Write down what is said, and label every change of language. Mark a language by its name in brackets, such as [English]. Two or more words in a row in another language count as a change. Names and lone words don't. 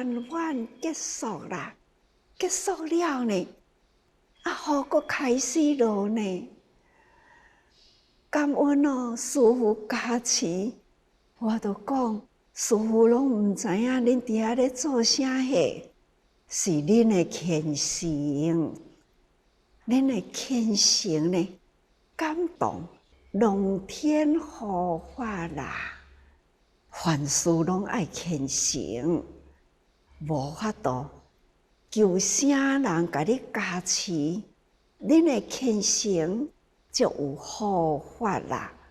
[Min Nan Chinese] 满结束啦，结束了呢，啊雨搁开始落呢，感恩哦，师父加持，我都讲师父拢毋知影恁伫遐咧做啥货，是恁的虔诚，恁的虔诚呢，感动龙天护法啦，凡事拢爱虔诚，无法度求啥人甲你加持，恁的虔诚就有护法啦，